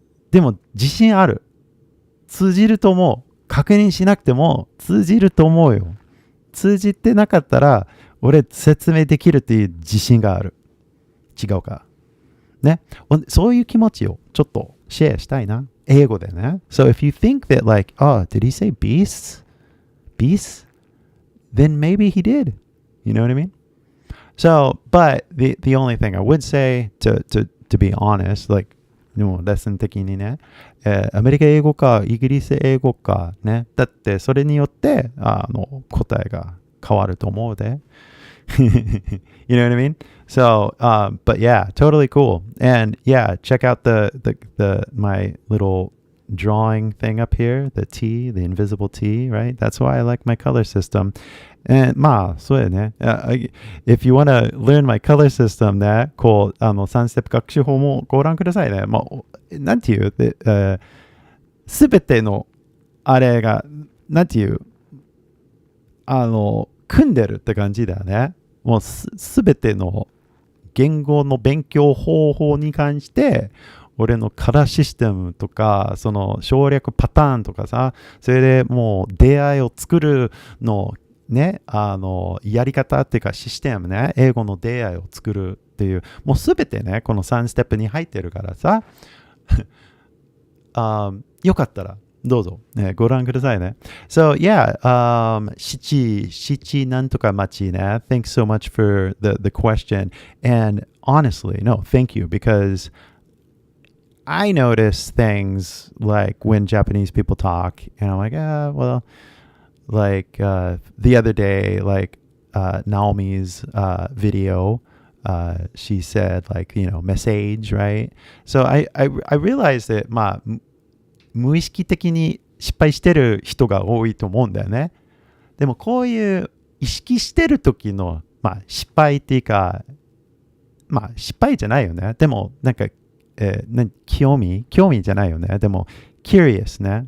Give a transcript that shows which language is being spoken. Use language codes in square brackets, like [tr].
[ja] でも自信ある。通じると思う。確認しなくても通じると思うよ。通じてなかったら俺説明できるっていう自信がある。違うか。ね。そういう気持ちをちょっとシェアしたいな。英語でね。 [en] So if you think that like, oh, did he say beasts? Beasts? Then maybe he did. You know what I mean? So, but the only thing I would say to be honest, like, [ja] でもレッスン的にね、アメリカ英語かイギリス英語かね、だってそれによって答えが変わると思うで。 [en] You know what I mean? So, but yeah, totally cool. And yeah, check out the my little drawing thing up here, the T, the invisible T, right? That's why I like my color system. [ja] And まあ、そうやね。 [en] If you want to learn my color system [ja] ね、こう、3ステップ学習法もご覧くださいね。まあ、なんていう、すべての、あれが、なんていう、組んでるって感じだよね。もうすべての言語の勉強方法に関して、俺のカラーシステムとか、その省略パターンとかさ、それでもう出会いを作るのね、やり方っていうかシステムね、英語の出会いを作るっていう、もうすべてね、この3ステップに入ってるからさ、よかったらどうぞ、ね、ご覧くださいね。 [en] So yeah, [ja] 七なんとか町ね。 [en] Thanks so much for the question. And honestly, no, thank you, because I notice things like when Japanese people talk, and I'm like, well, like the other day, like Naomi's video, she said like, message, right? So I realized that [ja] まあ無意識的に失敗してる人が多いと思うんだよね。でもこういう意識してる時の、まあ、失敗っていうか、まあ失敗じゃないよね。でもなんか、興味じゃないよね。でも curious ね。